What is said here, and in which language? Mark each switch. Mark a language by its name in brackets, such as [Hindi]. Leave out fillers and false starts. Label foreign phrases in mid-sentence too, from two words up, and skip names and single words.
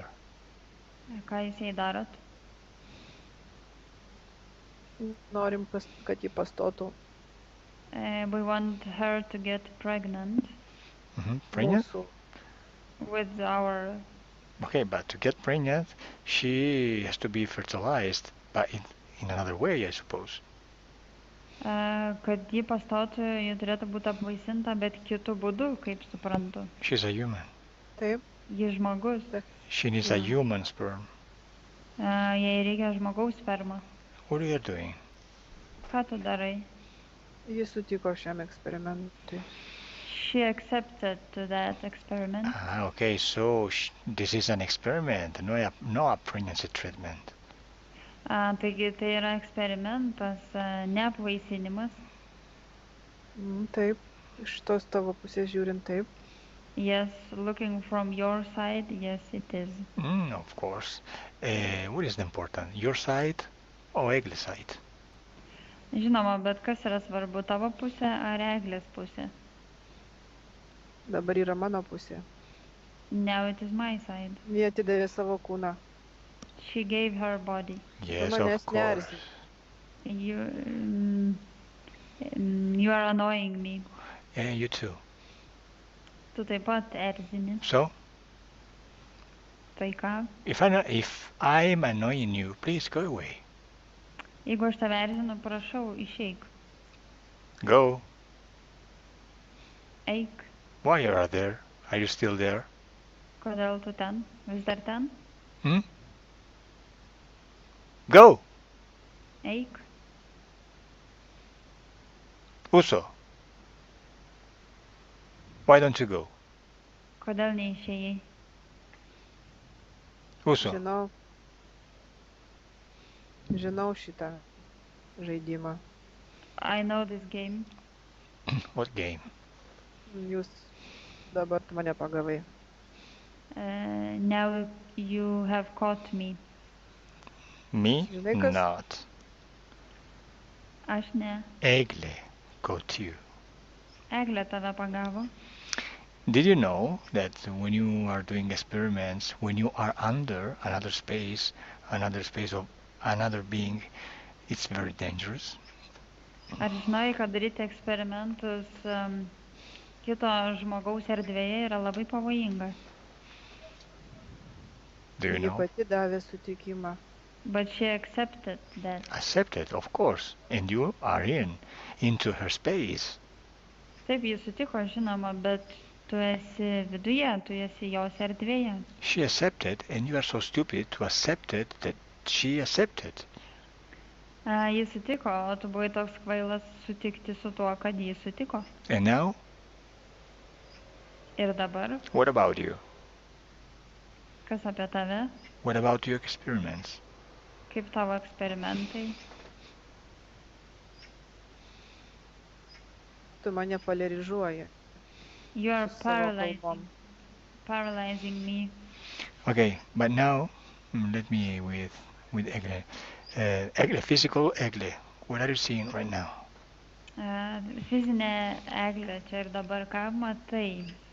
[Lithuanian] Ką jūs jai darot? Norim, kad ji pastotų. [English] We want her to get pregnant. Pregnant? [Lithuanian] Mūsų. [English] With our... Okay, but to get pregnant, she has to be fertilized, but in another way, I suppose. [Lithuanian] Kad ji pastotų, ji turėtų būti apvaisinta, bet kitu būdu, kaip suprantu. [English] She's a human. [Lithuanian] Taip. Ji žmogus. [English] She needs a human sperm. [Lithuanian] Jai reikia žmogaus sperma. [English] What are you doing? [Lithuanian] Ką tu darai? Jis sutiko šiam eksperimentui. [English] She accepted to that experiment. Okay, so this is an experiment, no a pregnancy treatment. [Lithuanian] Taigi tai yra eksperimentas, ne apvaisinimas. Taip, iš tos tavo pusės žiūrint taip. [English] Yes, looking from your side, yes it is. Of course. What is important, your side or Egle's side? [Lithuanian] Žinoma, bet kas yra svarbu, tavo pusė ar Eglės pusė? Dabar yra mano pusė. [English] Now it is my side. [Lithuanian] Jie atidavė savo kūną. [English] She gave her body. Yes, of course. You are annoying me. Yeah, you too. [Lithuanian] Tu taip pat erzini. [English] So? [Lithuanian] Tai ką? [English] If I'm annoying you, please go away. [Lithuanian] Jeigu aš tave erzinu, prašau, išeik. [English] Go. [Lithuanian] Eik. [English] Why you are there? Are you still there? [Lithuanian] Kodėl tu ten? Vis dar ten? [English] Go. [Lithuanian] Eik. Uso. [English] Why don't you go? [Lithuanian] Kodėl neišėjai? Uso, Žinau šitą žaidimą. [English] I know this game. what game? [Lithuanian] Jūs dabar mane pagavai. [English] Now you have caught me. Me? [Lithuanian] Žinai, kas? [English] Not. [Lithuanian] Aš ne. [English] Egle got you. [Lithuanian] Eglė tave pagavo. [English] Did you know that when you are doing experiments, when you are under another space of another being, it's very dangerous? [Lithuanian] Ar žinai, kad daryti eksperimentus kito žmogaus erdvėje yra labai pavojinga? [English] Do you [Lithuanian] Ji [English] know? [Lithuanian] pati davė sutikimą. [English] But she accepted that. Accepted, of course. And you are into her space. [Lithuanian] Taip, jis sutiko, žinoma, bet tu esi viduje, tu esi jos erdvėje. [English] She accepted, and you are so stupid to accept it that she accepted. [Lithuanian] Jis sutiko, o tu buvai toks kvailas sutikti su tuo, kad jis sutiko. [English] And now, [Lithuanian] Ir dabar, [English] what about you? [Lithuanian] kas apie tave, [English] What about your experiments? [Lithuanian] kaip tavo eksperimentai? Tu mane polarizuoji. [English] You are [Lithuanian] Su savo kalbom. [English] paralyzing me. Okay, but now, let me with Egle. Egle, physical Egle. What are you seeing right now? [Lithuanian] Fizinė eglė čia ir dabar, ką matai?